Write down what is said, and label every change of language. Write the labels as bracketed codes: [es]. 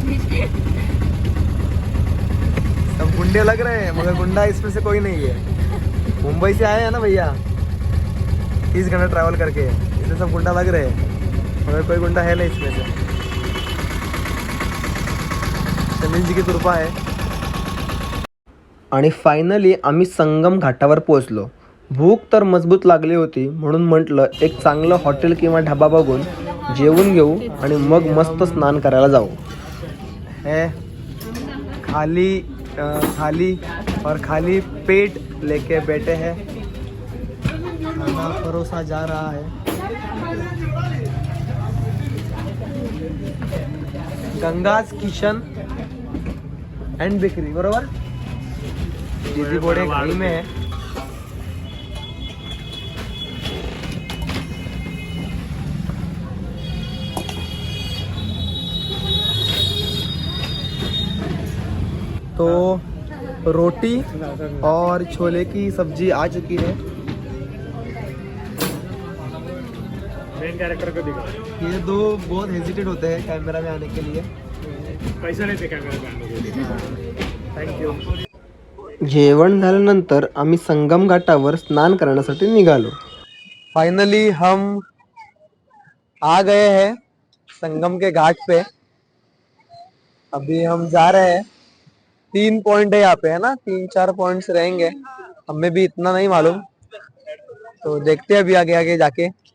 [hi] सब गुंडे लग रहे हैं, मगर गुंडा इसमें से कोई नहीं है। मुंबई से आए हैं ना भैया, 30 घंटा ट्रैवल करके, इसमें सब गुंडा लग रहे हैं, मगर कोई गुंडा है नहीं इसमें से। समीर जी की कृपा है। [mr] आणि फायनली आम्ही संगम घाटावर पोहोचलो। भूक तर मजबूत लागली होती, म्हणून म्हटलं एक चांगलं हॉटेल किंवा ढाबा बघून जेवून घेऊ आणि मग मस्त स्नान करायला जाऊ। [hi] है खाली और खाली पेट लेके बैठे हैं, खाना परोसा जा रहा है। [mr] गंगाज किचन एंड बेकरी, बरोबर। [hi] दीदी बोड़े घाई में है। तो रोटी और छोले की सब्जी आ चुकी है। मेन कैरेक्टर को दिखा, ये दो बहुत हेजिटेट होते हैं कैमरा में आने के लिए। पैसा लेते कैमरा में आने के लिए। Thank you. [mr] जेवण झाल्यानंतर आम्ही संगम घाटावर स्नान करण्यासाठी निघालो। [hi] फाइनली हम आ गए हैं संगम के घाट पे। अभी हम जा रहे हैं। 3 पॉइंट है यहाँ पे, है ना, 3-4 पॉइंट्स रहेंगे, हमें भी इतना नहीं मालूम, तो देखते हैं अभी आगे आगे जाके।